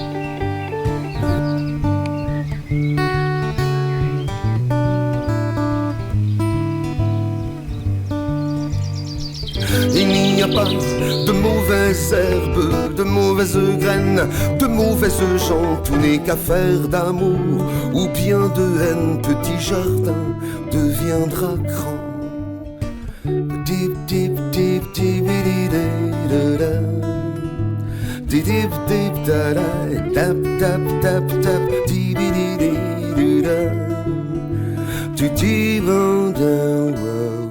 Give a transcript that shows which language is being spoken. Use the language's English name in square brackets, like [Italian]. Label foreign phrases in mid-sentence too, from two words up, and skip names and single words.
[French] Il n'y a pas de mauvaises herbes, de mauvaises graines, de mauvaises gens, tout n'est qu'affaire d'amour ou bien de haine, petit jardin deviendra grand. Dip dip dip dip da da dip dip da da tap tap tap tap dip da to [English] deep on the world.